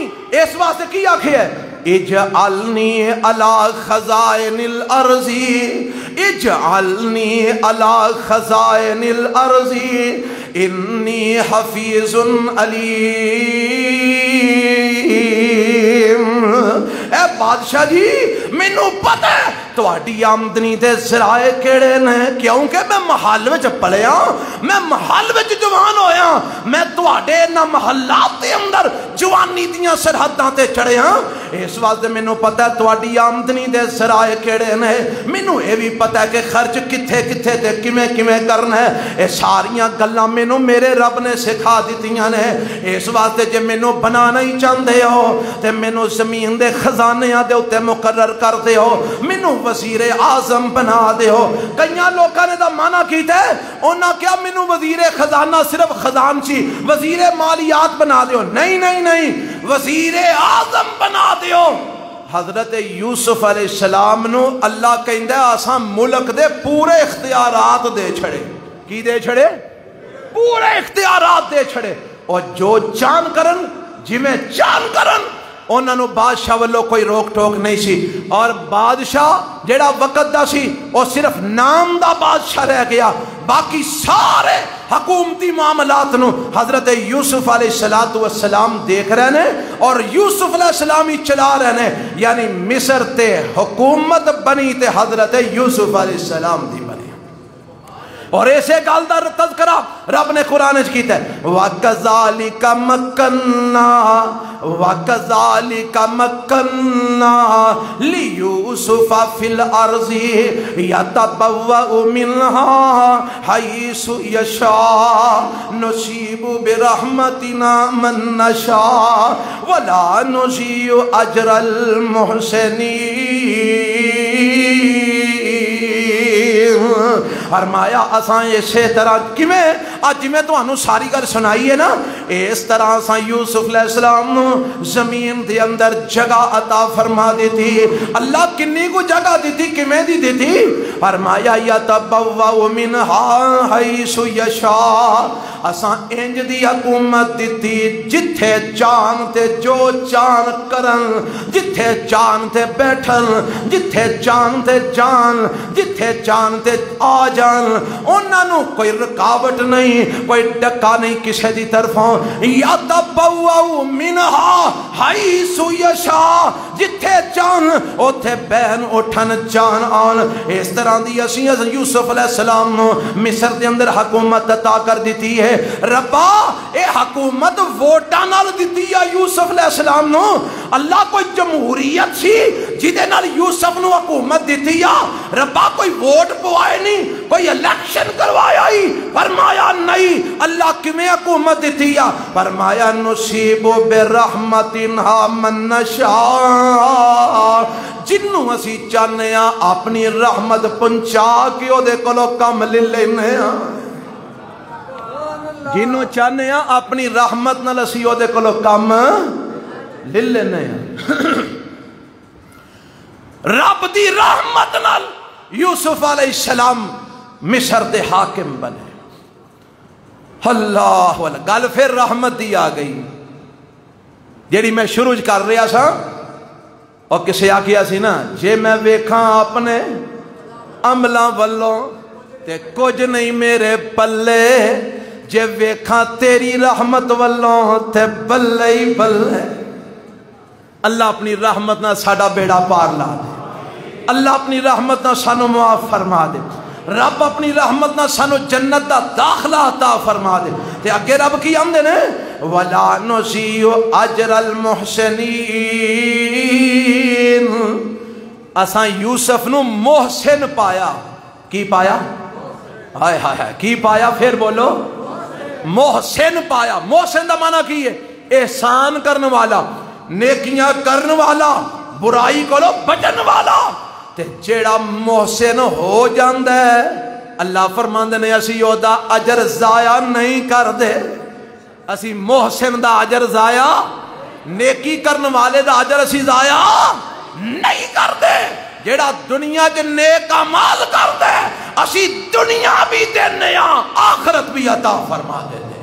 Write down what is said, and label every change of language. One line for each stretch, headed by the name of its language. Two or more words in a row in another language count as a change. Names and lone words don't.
Punjabi: اس واسطے کی آکھے ہے
Arabic: اجعلنی علی خزائن الارض، اجعلنی علی خزائن الارض انی حفیظ علیم،
Punjabi: اے بادشاہ جی مینوں پتہ ہے تہاڈی آمدنی دے ذرائع کیڑے نے، کیونکہ میں محل وچ پلیا، میں محل وچ جوان ہویا، میں تہاڈے انہاں محلات دے اندر جوانی دیاں سرحداں تے چڑھیا، اس واسطے مینوں پتہ ہے تہاڈی آمدنی دے ذرائع کیڑے نے، مینوں اے بھی پتہ ہے کہ خرچ کتھے کتھے تے کیویں کیویں کرنا ہے، اے ساریاں گلاں مینوں میرے رب نے سکھا دتیاں نے، اس واسطے جے مینوں بنانا ہی چاہندے ہو تے مینوں زمین دے خزانیاں دے اوتے مقرر کر دے ہو، مینوں وزیر اعظم بنا دے ہو۔ کئیاں لوکاں نے دا معنی کیتا ہے، انہاں کیا مینوں وزیر خزانہ صرف خزانچی وزیر مالیات بنا دے ہو، نہیں نہیں نہیں، وزیر اعظم بنا دے ہو۔ حضرت یوسف علیہ السلام نو اللہ کہندا ہے اساں ملک دے پورے اختیارات دے چھڑے، کی دے چھڑے؟ پورے اختیارات دے چھڑے، اور جو چان کرن جویں چان کرن، انہاں نو بادشاہ والوں کوئی روک ٹوک نہیں سی، اور بادشاہ جیڑا وقت دا سی وہ صرف نام دا بادشاہ رہ گیا، باقی سارے حکومتی معاملات نو حضرت یوسف علیہ
Urdu: السلام دیکھ رہے ہیں، اور یوسف علیہ السلام ہی چلا رہے ہیں، یعنی
Punjabi: مصر تے حکومت بنی تے حضرت یوسف علیہ السلام دی بنی، اور ایسے گل دا تذکرہ رب نے قرآن وچ کیتا ہے،
Arabic: وَكَذَلِكَ مَكَّنَّا وَكَذَلِكَ مَكَّنَّا لِيُوسُفَ فِي الْأَرْضِ يَتَبَوَّأُ مِنْهَا حَيْثُ يَشَاءُ نُصِيبُ بِرَحْمَتِنَا مَن نَّشَاءُ وَلَا نُضِيعُ أَجْرَ الْمُحْسِنِينَ۔
Punjabi: فرمایا اساں اسی طرح کیویں اج میں تانوں ساری گل سنائی ہے نا، اس طرح اساں یوسف علیہ السلام نو زمین دے اندر جگہ عطا فرما دیتی۔ اللہ کنی کو جگہ دیتی، کیویں دی دیتی؟
Arabic: فرمایا یتبوأ منہا حیث یشاء،
Punjabi: اساں انج دی حکومت دیتی جتھے چان تے جو چان کرن، جتھے چان تے بیٹھن، جتھے چان تے جان، جتھے چان تے آ جان، انہاں نو کوئی رکاوٹ نہیں، کوئی ڈکا نہیں کسی دی طرفوں۔
Arabic: یتبوأ منہا حیث یشاء،
Punjabi: جتھے چان اوتھے بہن اٹھن جان آن۔ اس طرح دی اسی یوسف علیہ السلام نو مصر دے اندر حکومت عطا کر دیتی ہے۔ ربا اے حکومت ووٹاں نال دیتی ہے یوسف علیہ السلام نو؟ اللہ کوئی جمہوریت سی جدے نال یوسف نو حکومت دیتی ہے؟ ربا کوئی ووٹ پوائے نہیں، کوئی الیکشن کروایا ہی؟ فرمایا نہیں۔ اللہ کیویں حکومت دیتی ہے؟
Arabic: فرمایا نصیب برحمتنا من نشاء،
Punjabi: جنوں اسی چاہنے ہاں اپنی رحمت پہنچا کے او دے کولوں کم لے لینے ہاں، جنوں چاہنے ہاں اپنی رحمت نال اسی او دے کولوں کم لے لینے ہاں۔ رب دی رحمت نال یوسف علیہ السلام مصر دے حاکم بنے۔ اللہ والا گل پھر رحمت دی آ گئی جیڑی میں شروع کر رہا سا، اور کسے آکھیا سی نا، جے میں ویکھاں اپنے عملاں والوں تے کچھ نہیں میرے پلے، جے ویکھاں تیری رحمت والوں تے بلے ہی بلے۔ اللہ اپنی رحمت نہ ساڈا بیڑا پار لا دے، اللہ اپنی رحمت نہ سانو معاف فرما دے، رب اپنی رحمت نہ سانو جنت دا داخلہ عطا فرما دے۔ تے اگے رب کی آمدے نے
Arabic: وَلَا نُضِيعُ أَجْرَ الْمُحْسِنِينَ،
Punjabi: اساں یوسف نو محسن پایا۔ کی پایا؟ ہائے ہائے ہائے، کی پایا؟ پھر بولو، محسن پایا۔ محسن دا معنی کی ہے؟ احسان کرن والا، نیکیاں کرن والا، برائی کو بچن والا۔ تے جیڑا محسن ہو جاندہ ہے اللہ فرماندے نے اسی او دا اجر ضائع نہیں کر دے، اسی محسن دا اجر ضائع، نیکی کرن والے دا اجر اسی ضائع نہیں کر دے۔ جیڑا دنیا کے نیک اعمال کر دے اسی دنیا بھی دینے ہاں، آخرت بھی عطا فرما دے دے۔